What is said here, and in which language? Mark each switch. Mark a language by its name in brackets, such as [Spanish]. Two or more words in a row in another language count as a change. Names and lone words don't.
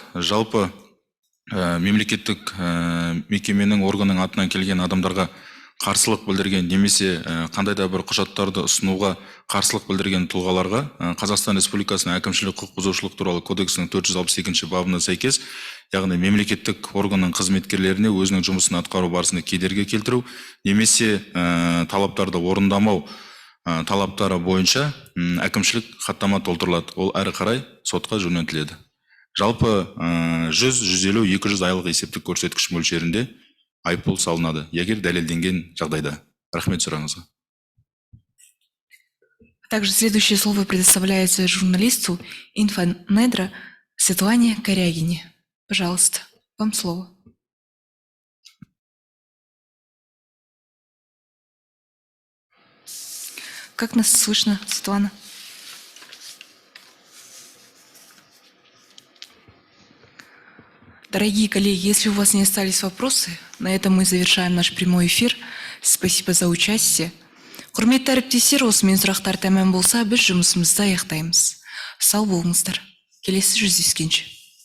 [Kazakh] Жалпы мемлекеттік мекеменің органның атынан келген адамдарға қарсылық білдірген немесе қандай да бір құжаттарды ұсынуға қарсылық білдірген тұлғаларға Қазақстан Республикасының әкімшілік құқық бұзушылық туралы кодексінің 462 бабына сәйкес, яғни мемлекеттік органның қызметкерлеріне өзінің жұмысын атқару барысында кедергі келтіру немесе талаптарды орындамау талаптары бойынша әкімшілік хаттама толтырылады. Ол әрі қарай сотқа жөнелтіледі. Жалпы 100-150-200 айлық есептік көрсеткіш мөлшерінде айыппұл салынады, егер дәлелденген жағдайда. Рахмет сұрағыңызға. [Russian] Также следующее слово предоставляется журналисту Инфонедра Светлане Корягине. Пожалуйста, вам слово. Как нас слышно, Светлана? Дорогие коллеги, если у вас не остались вопросы, на этом мы завершаем наш прямой эфир. Спасибо за участие. [Kazakh] Құрметті әріптестер, осымен сұрақтар тәмам болса, біз жұмысымызды аяқтаймыз. Сау болыңыздар. Келесі жүздескенше.